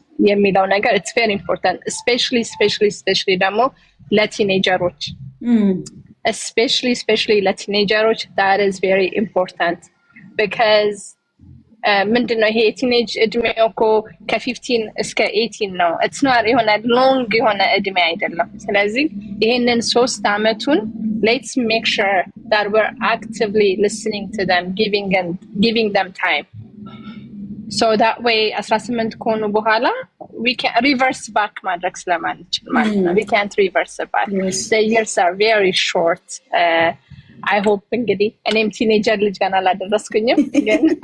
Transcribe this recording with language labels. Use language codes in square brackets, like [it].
[am] የሚለው ነገር [en] it's very important especially [am] ደግሞ ለቲኔጀሮች [en] especially [am] ለቲኔጀሮች [en] that is very important because [am] ምንድነው ይሄ ቲኔጅ እድሜው እኮ ከ15 እስከ 18 ነው [en] it's not [am] የሆነ [en] long [am] የሆነ እድሜ አይደለም ስለዚህ ይሄንን 3 አመቱን [en] let's make sure that we're actively listening to them giving them time so that way 18 [am] ከሆኑ በኋላ [en] we can reverse back [am] ማድረግ ስለማንችል ማለት ነው [en] we can't reverse back Yes. the years are very short I hope [am] እንግዲህ እኔም ቲኔጀር ልጅ ገና አላደረስኩኝም ግን